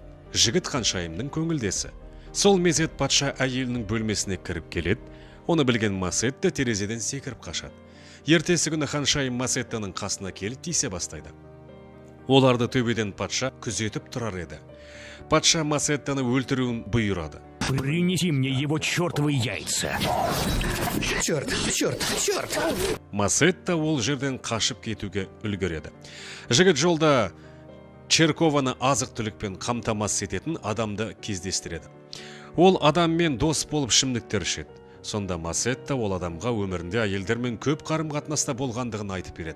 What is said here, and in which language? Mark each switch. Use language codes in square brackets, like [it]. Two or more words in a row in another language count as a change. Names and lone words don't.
[kk] Жігіт ханшайымның көңілдесі. Сол мезет патша әйелінің бөлмесіне кіріп келеді. Оны білген Масетта терезеден секіріп қашады. Ертесі күні ханшайым Масеттаның қасына келіп тиісе бастайды. Оларды төбеден патша күзетіп тұрар еді. Патша Масеттаны өлтіруін бұйырады. [ru] Принеси мне его чертовы яйца. Черт! [kk] Масетта ол жерден қашып кетуге үлгереді. Жігіт жолда Черкованы азық түлікпен қамтамасыз ететін адамды кездестіреді. Ол адаммен дос болып ішімдіктер ішеді. Сонда Масетта ол адамға өмірінде әйелдермен көп қарым-қатынаста болғандығын айтып береді.